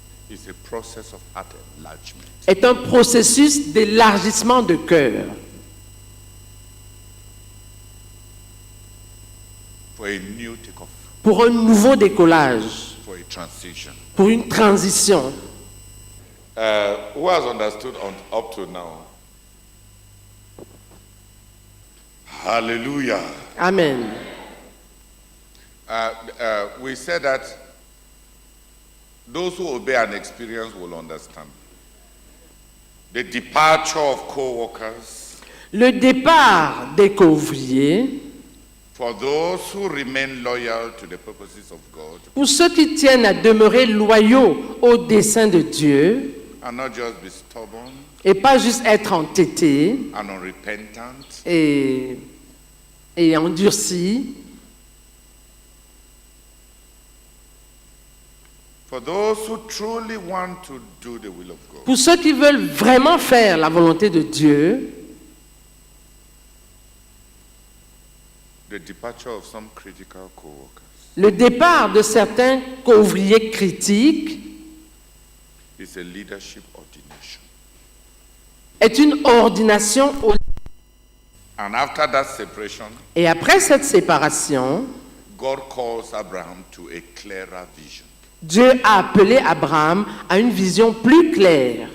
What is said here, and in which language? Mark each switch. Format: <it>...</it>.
<en>It's a process of heart enlargement.</en> <fr>est un processus d'élargissement de cœur</fr> <en>For a new takeoff.</en> <fr>pour un nouveau décollage,</fr> <en>For a transition.</en> <fr>pour une transition.</fr> <en>Who has understood up to now? Hallelujah. Amen. We said that those who obey and experience will understand. The departure of co-workers,</en> <fr>Le départ des couvriers,</fr> <en>for those who remain loyal to the purposes of God</en> <fr>pour ceux qui tiennent à demeurer loyaux au dessein de Dieu,</fr> <en>and not just be stubborn</en> <fr>et pas juste être entêtés</fr> <en>and unrepentant,</en> <fr>et endurcis.</fr> <en>for those who truly want to do the will of God.</en> <fr>Pour ceux qui veulent vraiment faire la volonté de Dieu,</fr> <en>The departure of some critical co-workers</en> <fr>le départ de certains ouvriers critiques</fr> <en>is a leadership ordination.</en> <fr>est une ordination.</fr> <en>And after that separation,</en> <fr>Et après cette séparation,</fr> <en>God calls Abraham to a clearer vision.</en> <fr>Dieu a appelé Abraham à une vision plus claire.</fr>